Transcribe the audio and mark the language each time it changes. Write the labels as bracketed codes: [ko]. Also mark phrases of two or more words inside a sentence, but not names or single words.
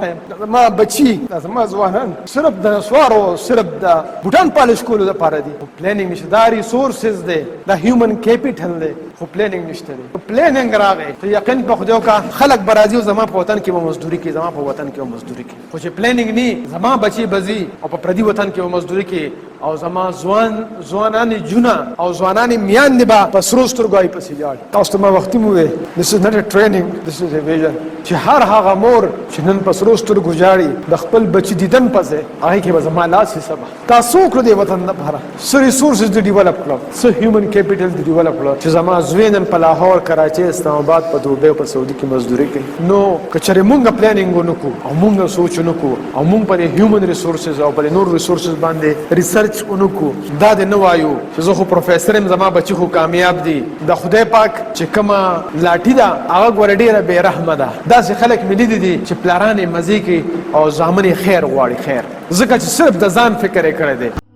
[ps] یم زما بچي زما ځوانان صرف د نسوارو صرف د بوټان پالش کولو دپاره دي خو پلانینګ نشته دا ریسورسز دی دا [en] human capital [ps] دی خو پلانینګ نشته دی پلانینګ راغی ته یقین په خدای وکړه خلک به راځي او زما په وطن کې به مزدوري کوي زما په وطن کې به مزدوري کوي خو چې پلانینګ نه زما بچي به ځي او په پردي وطن کې به مزدوري کوي او زما ځوانانې جونه او ځوانانې میاندې به په سرو سترګو پسې لاړ تاسو ته ما وختي مو وویل [en] this is not a training this is a vision [ps] چې هر هغه مور چې نن په سرو سترګو ژاړي د خپل بچي دیدن پسې هغې کې به زما لاس وي سبا تا څه وکړو دې وطن دپاره څه ریسورسز دې ډیولپ کړل څه هیومن کیپیټل دې ډیولپ کړل چې زما زوی نن په لاهور کراچۍ اسلام آباد په دوبۍ او په سعودي کې مزدوري کوي نو که چېرې مونږ پلانینګ ونه کړو او مونږ سوچ ونه کړو او مونږ په دې [en] human resources [ps] او په نور ریسورسز باندې ریسرچ ونه کړو دا دې نه وایو چې زه خو پروفیسر یم زما بچي خو کامیاب دي د خدای پاک چې کومه لاټي ده هغه ګوره ډېره بې رحمه ده داسې خلک مې لیدي دي چې پلاران یې مزې کوي او زامن یې خیر غواړي خیر ځکه چې صرف د ځان فکر یې کړی دی